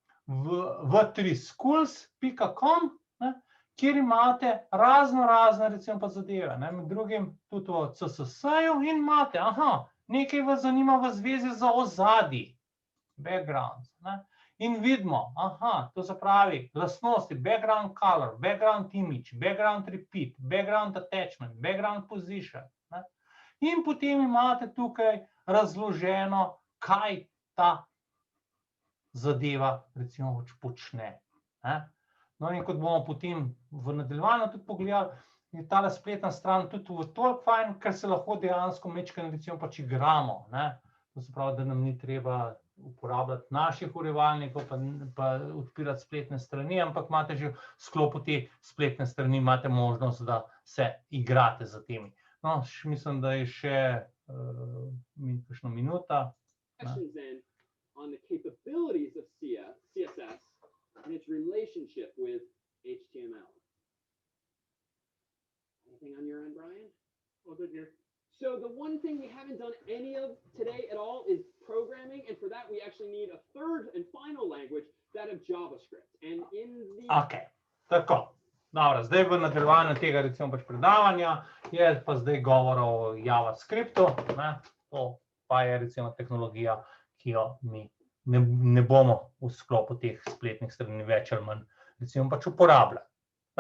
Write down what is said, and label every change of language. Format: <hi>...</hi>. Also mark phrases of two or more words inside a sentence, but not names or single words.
<sl>v3schools.com, kjer imate razne recimo pa zadeve, ne, med drugim tudi o CSS-ju in imate, nekaj vas zanima v zvezi z ozadji, backgrounds, ne, in vidimo, to se pravi lastnosti,</sl> <en>background color, background image, background repeat, background attachment, background position,</en> <sl>ne, in potem imate tukaj razloženo, kaj ta zadeva recimo počne, ne. No, in kot bomo potem v nadaljevanju tudi pogledali, je tale spletna stran tudi v toliko fajn, ker se lahko dejansko majčkeno recimo pač igramo, ne. To se pravi, da nam ni treba uporabljati naših urevalnikov, pa odpirati spletne strani, ampak imate že v sklopu te spletne strani, imate možnost, da se igrate za temi. No, mislim, da je še kakšna minuta.</sl> <en>On the capabilities of CSS and its relationship with HTML. Anything on your end, Brian? All good here. So the one thing we haven't done any of today at all is programming, and for that we actually need a third and final language, that of JavaScript. And in the...</en> <sl>Okay, tako. Dobro, zdaj v nadaljevanju tega recimo pač predavanja je pa zdaj govor o JavaScriptu, ne, to pa je recimo tehnologija, ki jo mi ne bomo v sklopu teh spletnih strani več ali manj recimo pač uporabljali, ne.</sl>